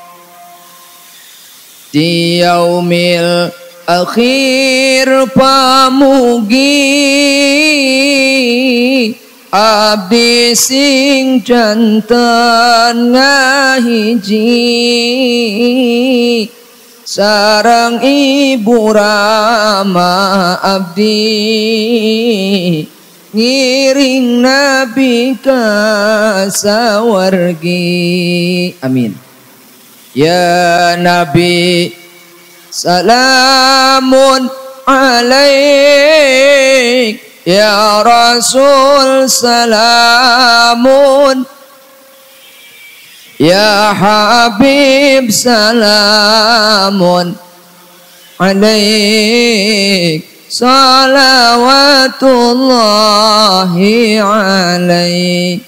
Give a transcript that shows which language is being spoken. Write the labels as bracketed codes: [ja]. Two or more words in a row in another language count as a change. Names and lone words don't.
[su] Di [ar] يوم الآخر [su] pamugi abdi sing janten ngahiji sareng ibu rama abdi ngiring nabi ka sawargi. [ar] آمين يا نبي سلام عليك يا رسول سلام يا حبيب سلام عليك صلوات الله عليك.